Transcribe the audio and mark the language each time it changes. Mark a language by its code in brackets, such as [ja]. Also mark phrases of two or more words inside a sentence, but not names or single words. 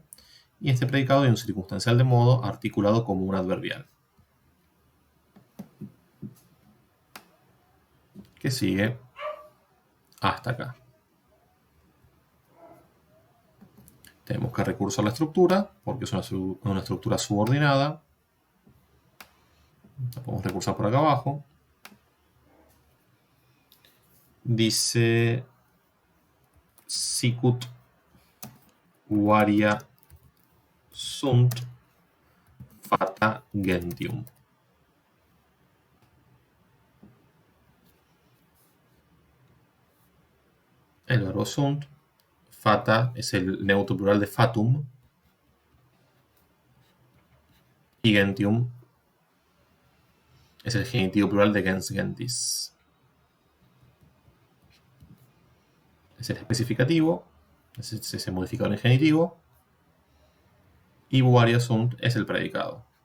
[es] Y este predicado hay un circunstancial de modo articulado como un adverbial, que sigue hasta acá. tenemos que recursar la estructura, porque es una estructura subordinada. La podemos recursar por acá abajo. Dice [la] sicut varia sunt fata gentium. [es] El verbo sunt, fata es el neutro plural de fatum, y gentium es el genitivo plural de [la] gens gentis. [es] Es el especificativo, es ese modificador en genitivo, y [la] varia sunt [es] es el predicado.